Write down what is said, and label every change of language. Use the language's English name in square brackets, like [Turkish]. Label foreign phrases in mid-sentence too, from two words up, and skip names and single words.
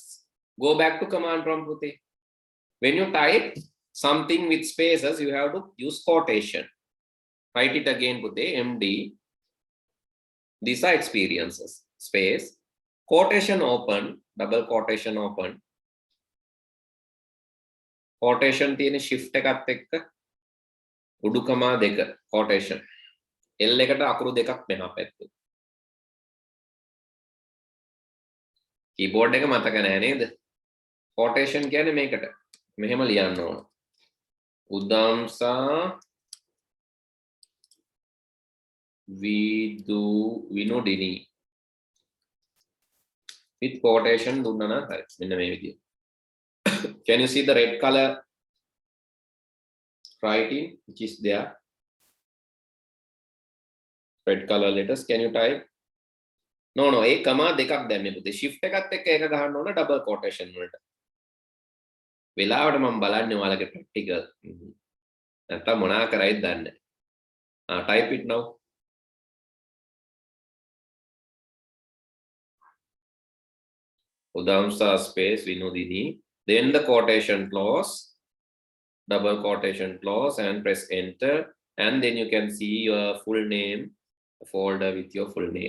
[English] Go back to command prompt puti. When you type something with spaces, you have to use quotation. Write it again puti. MD. These are experiences. Space. Quotation open. Double quotation open. [Sinhala] Quotation තියෙන shift එකත් එක්ක උඩුකමා දෙක quotation L එකට අකුරු දෙකක් මෙහා පැත්තේ keyboard එක මතක නැහැ නේද quotation කියන්නේ මේකට මෙහෙම ලියන්න ඕන උදම්සා විනෝදිනී [English] with quotation [Sinhala] දුන්නා නම් හරි මෙන්න මේ විදියට. [English] Can you see the red color writing which is there? Red color letters. Can you type? No. [Sinhala] ඒ කමා දෙකක් දැම්මේ පුතේ. shift එකත් එක්ක ඒක ගහන්න ඕන [English] double quotation [Sinhala] වලට. වෙලාවට මම බලන්නේ ඔයාලගේ practical. නැත්තම් මොනා කරයිද දන්නේ නැහැ. [English] Type it now. Udamsa space Vinodini. Then the quotation close, double quotation close, and press enter. And then you can see your full name, folder with your full name.